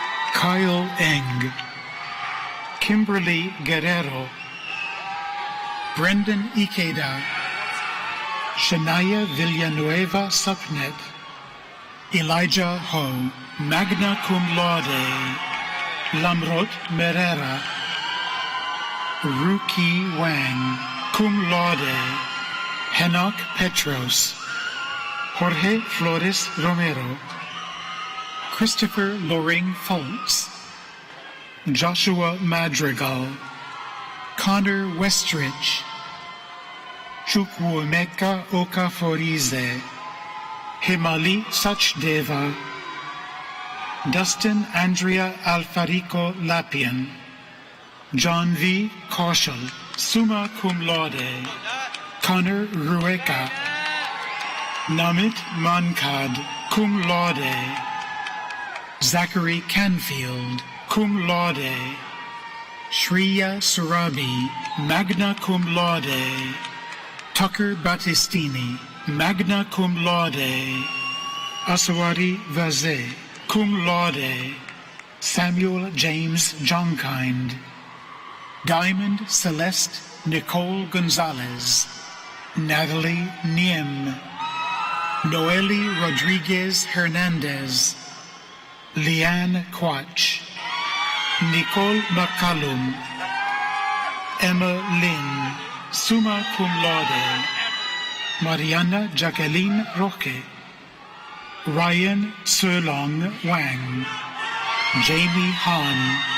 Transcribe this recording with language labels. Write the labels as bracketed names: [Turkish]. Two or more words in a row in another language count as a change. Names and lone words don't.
[English] Kyle Eng, Kimberly Guerrero, Brendan Ikeda, Shania Villanueva Supnet, Elijah Ho, [Latin] magna cum laude, [English] Lamrot Merera, Ruki Wang, [Latin] cum laude, [English] Henok Petros, Jorge Flores Romero, Christopher Loring Foltz, Joshua Madrigal, Connor Westridge, Chukwuemeka Okaforize, Himali Sachdeva, Dustin Andrea Alfarico Lapian, John V. Kaushal, [Latin] summa cum laude, [English] Connor Rueka, Namit Mankad, [Latin] cum laude, [English] Zachary Canfield, [Latin] cum laude, [English] Shreya Surabi, [Latin] magna cum laude, [English] Tucker Battistini, [Latin] magna cum laude, [English] Asawari Vaze, [Latin] cum laude, [English] Samuel James Johnkind, Diamond Celeste Nicole Gonzalez, Natalie Niem, Noeli Rodriguez Hernandez, Leanne Quach, Nicole McCallum, Emma Lynn, [Latin] summa cum laude, [English] Mariana Jacqueline Roque, Ryan Serlong Wang, Jamie Han,